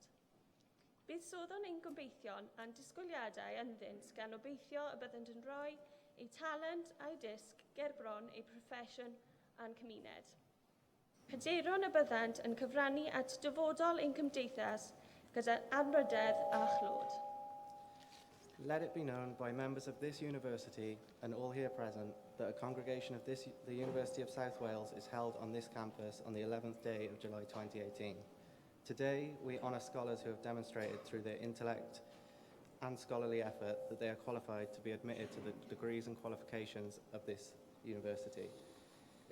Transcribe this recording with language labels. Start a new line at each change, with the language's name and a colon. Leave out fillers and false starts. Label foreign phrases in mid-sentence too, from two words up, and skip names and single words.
Welsh: Bydd soddon ein gobeithion a'n disgwyliadau ynddynt gan obeithio y byddent yn rhoi eu talent a'i disg ger bron eu proffesiwn a'n cymuned. Hyderon y byddant yn cyfrannu at dyfodol ein cymdeithas gyda anrydedd a chlod.
English: Let it be known by members of this university and all here present that a congregation of the University of South Wales is held on this campus on the 11th day of July 2018. Today, we honour scholars who have demonstrated through their intellect and scholarly effort that they are qualified to be admitted to the degrees and qualifications of this university.